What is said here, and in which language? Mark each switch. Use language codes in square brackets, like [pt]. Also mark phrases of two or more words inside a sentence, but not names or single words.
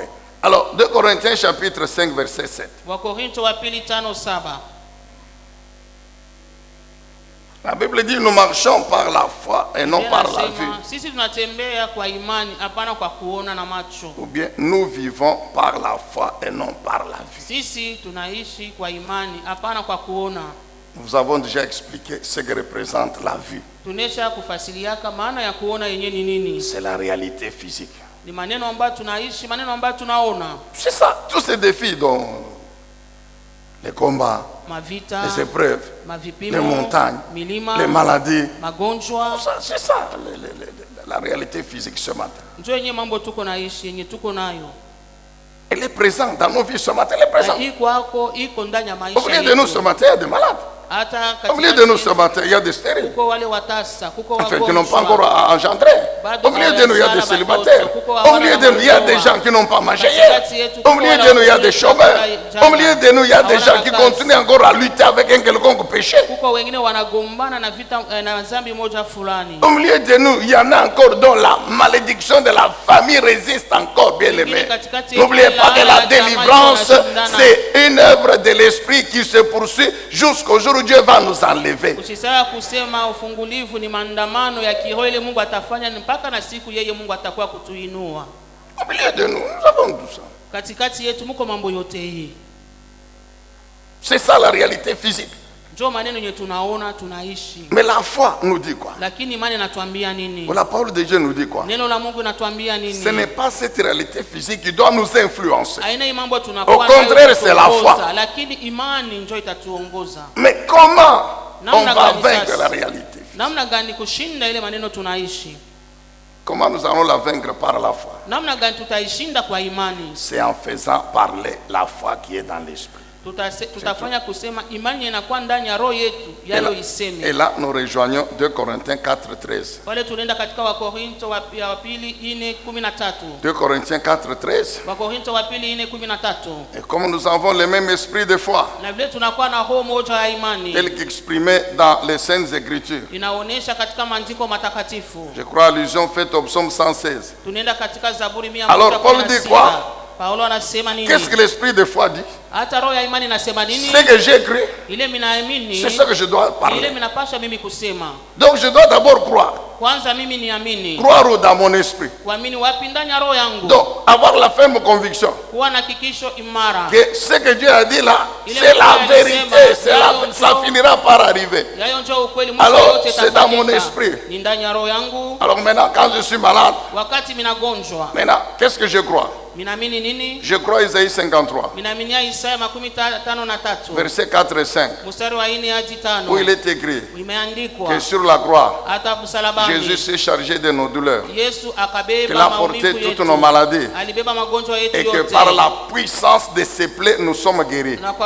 [fr] Alors, 2 Corinthiens chapitre 5, verset 7. La Bible dit nous marchons par la foi et non par la vue. Ou bien nous vivons par la foi et non par la vue. Nous avons déjà expliqué ce que représente la vue. [sw] Tunesha kufasiliaka maana ya kuona yenyewe ni nini. [fr] C'est la réalité physique. [sw] Ni maneno ambayo tunaishi, maneno ambayo tunaona. [fr] C'est ça, tous ces défis dont les combats, [sw] Mavita, [fr] les épreuves, [sw] mavipimo, [fr] les montagnes, [sw] milima, [fr] les maladies. [sw] magonjwa. [fr] C'est ça la réalité physique ce matin. [sw] Njoo yenyewe mambo tuko naishi, yenye tuko nayo. [fr] Elle est présente dans nos vies ce matin, elle est présente. [sw] Iko ndani ya maisha. [fr] Au milieu de nous ce matin, il y a des malades. Au milieu de nous ce matin, il y a des stériles. Enfin, qui n'ont pas encore engendré. Au milieu de nous, il y a des célibataires. Au milieu de nous, il y a des gens qui n'ont pas mangé hier. Au milieu de nous, il y a des chômeurs. Au milieu de nous, il y a des gens qui continuent encore à lutter avec un quelconque péché. Au milieu de nous, il y en a encore dont la malédiction de la famille résiste encore, bien aimé. N'oubliez pas que la délivrance, c'est une œuvre de l'esprit qui se poursuit jusqu'au jour où Dieu va nous enlever. [sw] Usisahau kusema ufungulivu ni maandamano ya kiroho ile Mungu atafanya mpaka na siku yeye Mungu atakuwa kutuinua. [fr] Au milieu de nous, nous avons tout ça. [sw] Katikati yetu mko mambo yote hii. [fr] C'est ça la réalité physique. [sw] Njoo maneno yenye tunaona tunaishi. [fr] Mais la foi nous dit quoi? [sw] Lakini imani inatuambia nini? [fr] La parole de Dieu nous dit quoi? [sw] Neno la Mungu inatuambia nini? [fr] Ce n'est pas cette réalité physique qui doit nous influencer. Au contraire, c'est la foi. [sw] Lakini imani njoo itatuongoza. [fr] Mais comment on va vaincre la réalité physique? [sw] Namna gani kushinda ile maneno tunaishi? [fr] Comment nous allons la vaincre par la foi? [sw] Namna gani tutaishinda kwa imani? [fr] C'est en faisant parler la foi qui est dans l'esprit. [sw] Tutafanya kusema imani inakuwa ndani ya roho yetu yalo iseme. [fr] Et là nous rejoignons 2 Corinthiens 4:13. [sw] Wale tunaenda katika Wakorinto wa pili 4:13. [fr] 2 Corinthiens 4:13. [sw] Wakorinto wa pili 4:13. [fr] Et comme nous avons le même esprit de foi, [sw] na vile tunakuwa na roho moja ya imani, [fr] tel qu'exprimé dans les saintes écritures. [sw] Inaonesha katika maandiko matakatifu. [fr] Je crois allusion faite au psaume 116. [sw] Tunaenda katika Zaburi 116. [fr] Alors Paul dit quoi? [sw] Paulo anasema nini? [fr] Qu'est-ce que l'esprit de foi dit? [sw] Hata roho ya imani inasema nini? [fr] Ce que j'ai cru, [sw] ile minaamini, [fr] c'est ce que je dois parler. [sw] Ile minapasha mimi kusema. [fr] Donc je dois d'abord croire. [sw] Kwanza mimi niamini. [fr] Croire dans mon esprit. [sw] Kuamini wapi ndani ya roho yangu. [fr] Donc avoir la ferme conviction [sw] kuwa na hakikisho imara [fr] que ce que Dieu a dit là, c'est la vérité, ça finira par arriver. Alors c'est dans mon esprit. Alors maintenant quand je suis malade, maintenant qu'est-ce que je crois? Je crois Isaïe 53, verset 4 et 5, où il est écrit que sur la croix, Jésus s'est chargé de nos douleurs, qu'il a porté toutes nos maladies, et que par la puissance de ses plaies, nous sommes guéris.